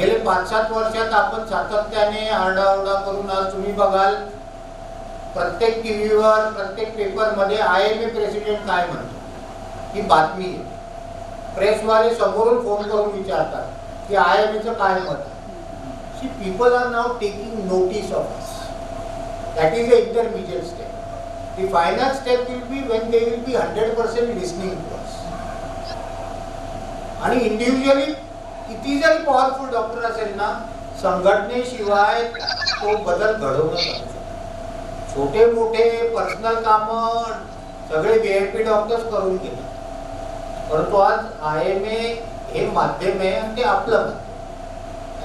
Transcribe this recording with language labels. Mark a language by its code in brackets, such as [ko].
[mr] गेले 5-7 वर्षात आपण सातत्याने आरडाओरडा करून आज तुम्ही बघाल प्रत्येक टीव्हीवर, प्रत्येक पेपरमध्ये IMA प्रेसिडेंट काय म्हणतो ही बातमी आहे. प्रेसवाले समोरून फोन करून विचारतात की IMAचं काय मत आहे. [en] See, people are now taking notice of us. That is a intermediate step. The final step will be when they will be 100% listening to us. [mr] आणि इंडिव्हिज्युअली किती जरी पॉवरफुल डॉक्टर असेल ना, संघटनेशिवाय तो बदल घडवणं शकतो. छोटे मोठे पर्सनल कामं सगळे VIP डॉक्टर्स करून घेतात, परंतु आज IMA हे माध्यम आहे आणि ते आपलं माध्यम.